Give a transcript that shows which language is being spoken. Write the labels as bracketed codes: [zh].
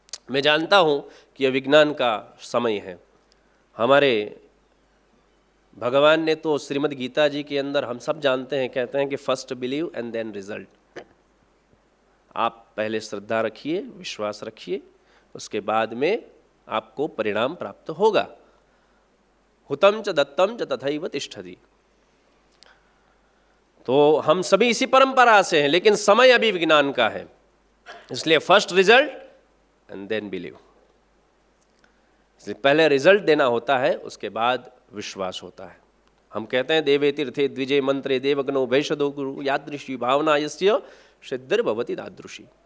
[hi] मैं जानता हूं कि यह विज्ञान का समय है। हमारे भगवान ने तो श्रीमद् गीता जी के अंदर, हम सब जानते हैं, कहते हैं कि [en] First believe and then result. [hi] आप पहले श्रद्धा रखिए, विश्वास रखिए, उसके बाद में आपको परिणाम प्राप्त होगा। [sa] हुतम च दत्तम च तथैव तिष्ठति। [hi] तो हम सभी इसी परंपरा से हैं, लेकिन समय अभी विज्ञान का है, इसलिए [en] First result and then believe. [hi] इसलिए पहले रिजल्ट देना होता है, उसके बाद विश्वास होता है। हम कहते हैं [sa] देवे तीर्थे द्विजय मंत्रे देवगणो वैशदो गुरु यादृशी भावना यस्य सिद्धिर्भवति तादृशी।